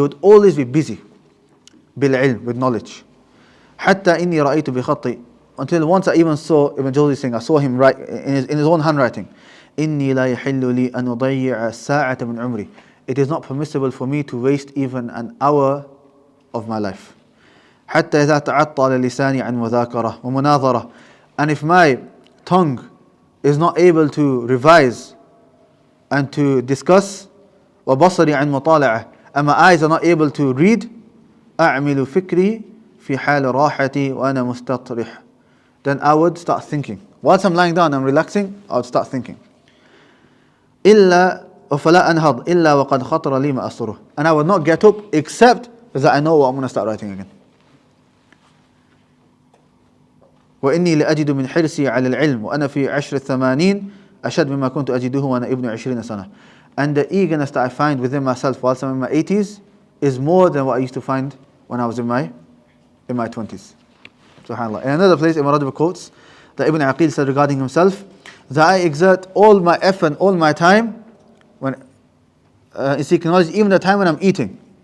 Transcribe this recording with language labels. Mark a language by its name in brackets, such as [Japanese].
[English] He would always be busy بالعلم, with knowledge. [Arabic] حتى إني رأيت بخطي, [English] until once I even saw Ibn Jawzi saying, I saw him write in his own handwriting, [Arabic] إني لا يحل لي أن أضيع ساعة من عمري. [English] It is not permissible for me to waste even an hour of my life. [Arabic] حتى إذا تعطل لساني عن مذاكرة ومناظرة. [English] And if my tongue is not able to revise and to discuss, [Arabic] وبصري عن مطالعة, [English] and my eyes are not able to read, [Arabic] أعمل فكري في حال راحتي وأنا مستطرح. [English] Then I would start thinking. Whilst I'm lying down and relaxing, I would start thinking. [Arabic] إلا وفلا أنهض إلا وقد خطر لي ما أسره. [English] And I would not get up except that I know what I'm going to start writing again. [Arabic] وإني لأجد من حرصي على العلم وأنا في عشر الثمانين أشد مما كنت أجده وأنا ابن 20 سنة. [English] And the eagerness that I find within myself whilst I'm in my 80s is more than what I used to find when I was in my 20s. SubhanAllah. In another place, Ibn Rajab quotes that Ibn Aqil said regarding himself, that I exert all my effort, all my time when in seeking knowledge, even the time when I'm eating.